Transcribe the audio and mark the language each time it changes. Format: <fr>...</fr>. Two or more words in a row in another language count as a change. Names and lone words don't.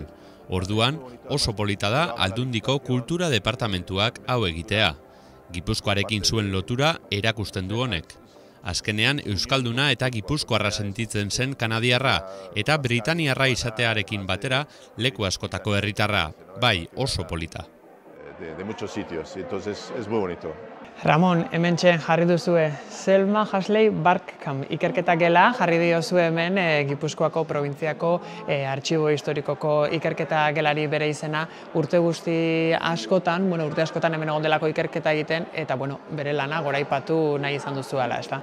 <eu>Orduan, oso polita da Aldundiko kultura departamentuak hau egitea. Gipuzkoarekin zuen lotura erakusten du honek. Azkenean euskalduna eta gipuzkoarra sentitzen zen kanadiarra eta britaniarra izatearekin batera leku askotako herritarra, bai oso polita.</eu> <es>De muchos sitios, entonces es muy bonito.</es> <eu>Ramon, hementxe jarri duzue Selma Haxley Barkkamp ikerketa gela jarri diozue hemen Gipuzkoako probintziako artxibo historikoko ikerketa gelari bere izena urte guzti askotan, urte askotan hemen egon delako ikerketa egiten eta bere lana goraipatu nahi izan duzuela, ezta?</eu>